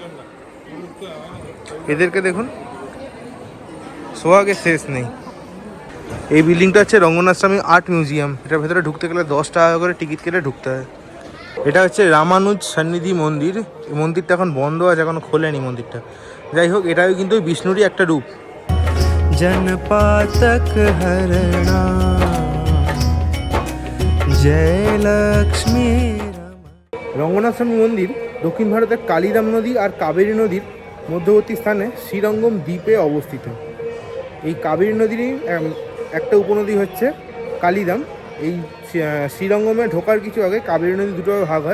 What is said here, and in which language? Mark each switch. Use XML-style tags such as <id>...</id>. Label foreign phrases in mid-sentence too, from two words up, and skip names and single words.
<bn>এদেরকে দেখুন, সোহাগে শেষ নেই। এই বিল্ডিংটা হচ্ছে রঙ্গনাথ স্বামী আর্ট মিউজিয়াম। এটার ভেতরে ঢুকতে গেলে 10 টাকা করে টিকিট কেটে ঢুকতে হয়। এটা হচ্ছে রামানুজ সন্নিধি মন্দির। এই মন্দিরটা এখন বন্ধ আছে, এখনো খোলেনি মন্দিরটা। যাই হোক, এটাও কিন্তু বিষ্ণুরই একটা রূপ।</bn> <sa>जनपातक हरणा जय लक्ष्मी</sa> <bn>রঙ্গনাথ স্বামী মন্দির দক্ষিণ ভারতের কালিদাম নদী আর কাবেরী নদীর মধ্যবর্তী স্থানে শ্রীরঙ্গম দ্বীপে অবস্থিত। এই কাবেরী নদীরই একটা উপনদী হচ্ছে কালিদাম। এই শ্রীরঙ্গমে ঢোকার কিছু আগে কাবেরী নদী দুটো ভাগ হয়।</bn>